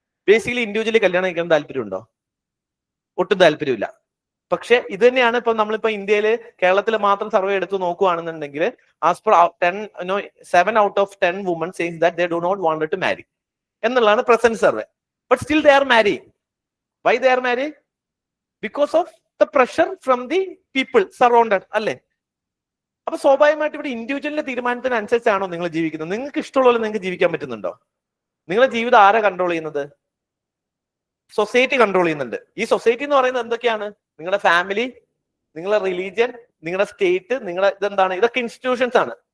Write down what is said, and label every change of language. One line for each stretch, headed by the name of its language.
Malayalam: Basically individually കല്യാണം കഴിക്കാൻ താല്പര്യമുണ്ടോ? ഒട്ടും താല്പര്യമില്ല. പക്ഷെ ഇത് തന്നെയാണ് ഇപ്പൊ നമ്മളിപ്പോ ഇന്ത്യയില്, കേരളത്തിൽ മാത്രം സർവേ എടുത്ത് നോക്കുകയാണെന്നുണ്ടെങ്കിൽ, as per
English: 7 out of 10 women says that they do not want to marry
Malayalam: എന്നുള്ളതാണ് present survey.
English: But still they are marrying. Why they are marrying? Because of the pressure from the people surrounded, അല്ലേ?
Malayalam: അപ്പൊ സ്വാഭാവികമായിട്ട് ഇവിടെ ഇൻഡിവിജ്വലിന്റെ തീരുമാനത്തിനനുസരിച്ചാണോ നിങ്ങൾ ജീവിക്കുന്നത്? നിങ്ങൾക്ക് ഇഷ്ടമുള്ള നിങ്ങൾക്ക് ജീവിക്കാൻ പറ്റുന്നുണ്ടോ? നിങ്ങളുടെ ജീവിതം ആരാ കൺട്രോൾ ചെയ്യുന്നത്? സൊസൈറ്റി കൺട്രോൾ ചെയ്യുന്നുണ്ട്. ഈ സൊസൈറ്റി എന്ന് പറയുന്നത് എന്തൊക്കെയാണ്? നിങ്ങളുടെ ഫാമിലി, നിങ്ങളുടെ റിലീജിയൻ, നിങ്ങളുടെ സ്റ്റേറ്റ്, നിങ്ങളുടെ ഇതെന്താണ്, ഇതൊക്കെ ഇൻസ്റ്റിറ്റ്യൂഷൻസ് ആണ്.